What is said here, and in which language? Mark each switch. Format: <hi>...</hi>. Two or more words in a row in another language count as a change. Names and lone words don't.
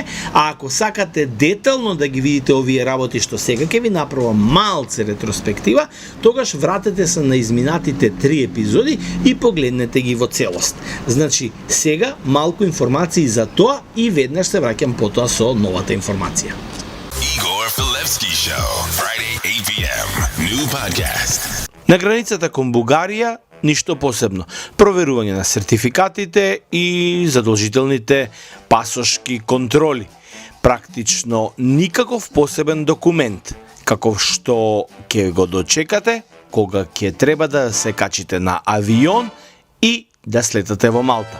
<mk>А ако сакате детално да ги видите овие работи што сега ќе ви направам малце ретроспектива, тогаш вратете се на изминатите 3 епизоди и погледнете ги во целост. Значи, сега малку информации за тоа и веднаш се враќам потоа со новата информација.</mk> <en>Igor Filevski Show, Friday 8 p.m. New podcast.</en> <mk>На границата кон Бугарија ништо посебно. Проверување на сертификатите и задолжителните пасошки контроли. Практично никаков посебен документ, каков што ќе го дочекате кога ќе треба да се качите на авион и да слетате во Малта.</mk>